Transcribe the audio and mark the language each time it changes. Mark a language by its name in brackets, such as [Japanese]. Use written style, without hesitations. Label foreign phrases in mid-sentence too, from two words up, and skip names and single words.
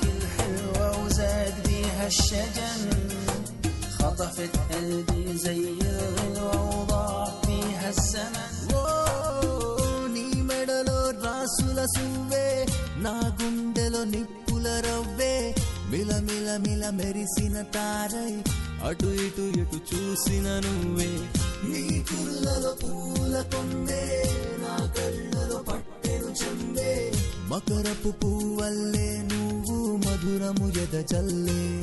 [Arabic] الحلوة وزاد بيها الشجن، خطفت قلبي زي الغلوة وضاع فيها الزمن. [Telugu] ఓ నీ మెడలో రాసుల సువ్వే, నా గుండెలో నిప్పుల రవ్వే, మిలమిల మిల మెరిసిన తారై, అటు ఇటు ఎటు చూసిన నువ్వే. నీ కుర్లలో పూల కొండే, నా కళ్ళలో పట్టెను చెందే, మకరపు పువ్వల్లే నువ్వు మధురము ఎదజల్లే.